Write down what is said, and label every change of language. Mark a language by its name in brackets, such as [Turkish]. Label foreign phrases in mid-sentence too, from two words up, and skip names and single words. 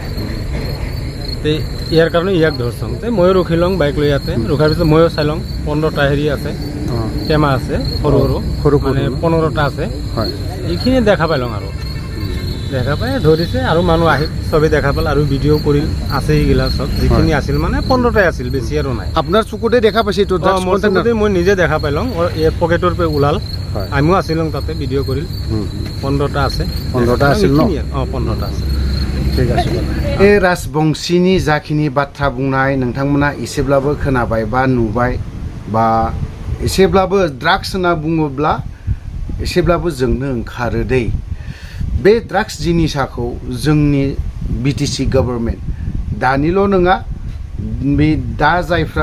[Rangpuri] তে ইয়াৰ কাৰণে ইয়াক ধৰছং তে মই ৰখিলং বাইক লৈ ইয়াতে ৰখাৰ পিছত ময়ো চাইলং 15টা হেৰি আছে টেমা আছে সৰু মানে 15টা আছে এইখিনি দেখা পাইলং আৰু দেখা পাই ধৰিছে আৰু মানুহ আহি সবে দেখা পাল আৰু ভিডিঅ' কৰিল আছে এইগিলা সব যিখিনি আছিল মানে 15টাই আছিল বেছি আৰু নাই আপনার চকুতে দেখা পাইছে তো ড্রাগস মোৰ চকুতে মই নিজে দেখা পাইলং এই পকেটৰ পৰা ওলাল আমিও আছিলং তাতে ভিডিঅ' কৰিল 15টা আছে 15টা আছিল ন 15টা আছে ঠিক আছে [Bodo] ए राजबंशीनि जाखिनि बाथ्रा बुंनाय नोंथांमोना एसेब्लाबो खोनाबाय बा नुबाय बा एसेब्लाबो ड्राग्स होनना बुङोब्ला एसेब्लाबो जोंनो ओंखारो दै बे ड्राग्स जिनिसाखौ जोंनि बिटिसि गभर्नमेन्ट दानिल' नङा बे दा जायफ्रा